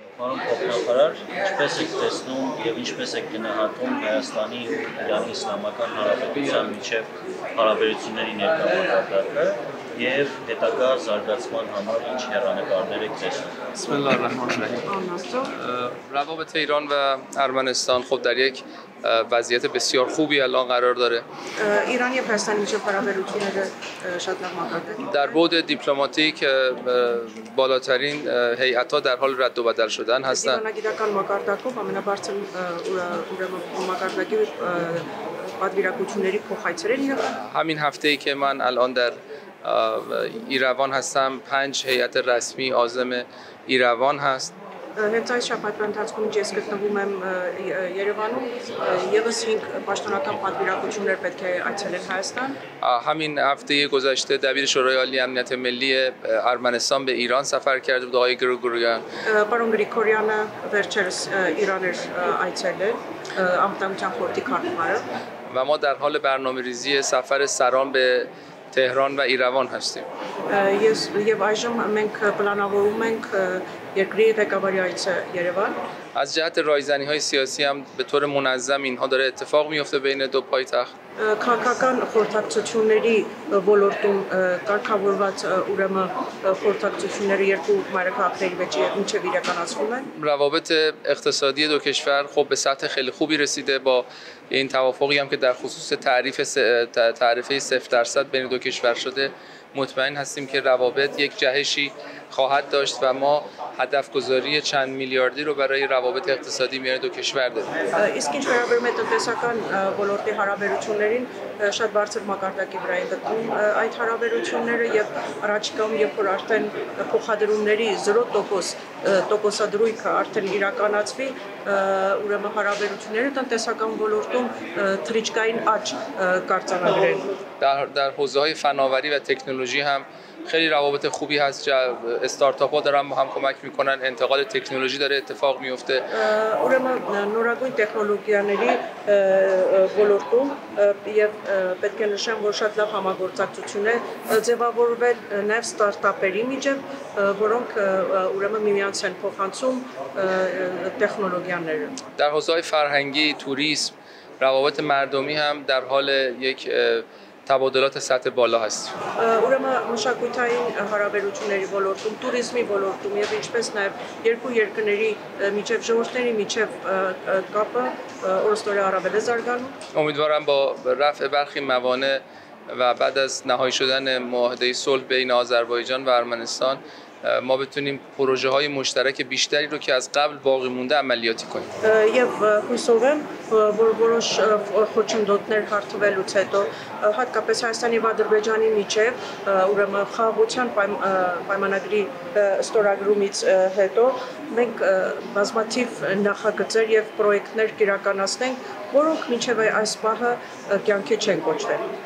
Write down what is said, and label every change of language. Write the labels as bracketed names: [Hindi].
[Armenian] Պարոն փոխնախարար, ինչպես եք տեսնում եւ ինչպես եք գնահատում Հայաստանի ու Իրանի Իսլամական Հանրապետության միջև հարաբերությունների ներկա մակարդակը եւ հետագա զարգացման համար ինչ հեռանկարներ եք տեսնում։ [Persian] بسم الله الرحمن الرحیم. روابط ایران و ارمنستان خب در یک وضعیت بسیار خوبی الان قرار داره. [Armenian] ایران եւ Հայաստանի միջև հարաբերությունները շատ լավ մակարդակի. [Persian] در بعد دیپلماتیک بالاترین هیئت‌ها در حال رد و بدل شدن هستند. [Armenian] Դիվանագիտական մակարդակով ամենաբարձր ուրեմն մակարդակի պատվիրակությունների փոխայցեր են եղել. [Persian] همین هفته‌ای که من الان در ایروان هستم 5 هیئت رسمی عازم ایروان هست. [Armenian] Հենց այս շաբաթվա ընթացքում ես գտնվում եմ Երևանում, եւս 5 պաշտոնական պատվիրակություններ պետք է այցելեն Հայաստան. [Persian] همین هفته گذشته دبیر شورای عالی امنیت ملی ارمنستان به ایران سفر کرده بود آقای گروگوریان. [Armenian] Պարոն Գրիգորյանը վերջերս Իրան էր այցելել, անվտանգության խորհրդի քարտուղարը. [Persian] و ما در حال برنامه‌ریزی سفر سران به تهران و ایروان هستیم. [Armenian] Եվ այժմ մենք պլանավորում ենք երկրի ղեկավարի այցը Երևան. [Persian] از جهت رایزنی‌های سیاسی هم به طور منظم اینها داره اتفاق میفته بین دو پایتخت. [Armenian] Քաղաքական խորհրդակցությունների ոլորտում կարգավորված ուրեմն խորհրդակցությունները երկու մայրաքաղաքների միջև իրականացվում են. [Persian] روابط اقتصادی دو کشور خب به سطح خیلی خوبی رسیده با این توافقی هم که در خصوص تعرفه 0% بین دو کشور شده. مطمئن هستیم که روابط یک جهشی خواهد داشت و ما هدف گذاری چند میلیاردی رو برای روابط اقتصادی میان دو کشور داریم. [Armenian] Իսկ ինչ վերաբերում է տնտեսական ոլորտի հարաբերություններին, շատ բարձր մակարդակի վրա են գտնվում այդ հարաբերությունները եւ առաջիկայում երբ որ արդեն փոխադրումների 0% տոկոսադրույքը արդեն իրականացվի, ուրեմն հարաբերությունները տնտեսական ոլորտում թռիչքային աճ կարձանագրեն. [Persian] در حوزه‌های فناوری و تکنولوژی هم خیلی روابط خوبی هست. استارتاپ‌ها دارن با هم کمک میکنن، انتقال تکنولوژی داره اتفاق میفته. [Armenian] Ուրեմն նորագույն տեխնոլոգիաների ոլորտում եւ պետք է նշեմ, որ շատ լավ համագործակցություն է ձևավորվել նաեւ ստարտափերի միջև, որոնք ուրեմն միմյանց են փոխանցում տեխնոլոգիաները. [Persian] در حوزه‌های فرهنگی، توریسم، روابط مردمی هم در حال یک تبادلات سطح بالا هست. [Armenian] Ուրեմն մշակութային հարաբերությունների ոլորտում, туриզմի ոլորտում եւ ինչպես նաեւ երկու երկրների միջև ժողովրդների միջև կապը օրստորե առավել է զարգանում. [Persian] امیدوارم با رفع برخی موانع و بعد از نهایی شدن معاهده صلح بین آذربایجان و ارمنستان ما بتونیم پروژه های مشترک بیشتری رو که از قبل باقی مونده عملیاتی کنیم. [Armenian] Եվ հույսով եմ, որ որոշ խոչընդոտներ հարթվելուց հետո հատկապես Հայաստանի եւ Ադրբեջանի միջև ուրեմն խաղաղության պայմանագրի ստորագրումից հետո մենք բազմաթիվ նախագծեր եւ պրոյեկտներ կիրականացնենք, որոնք մինչեւ այս պահը կյանքի չեն կոչվել.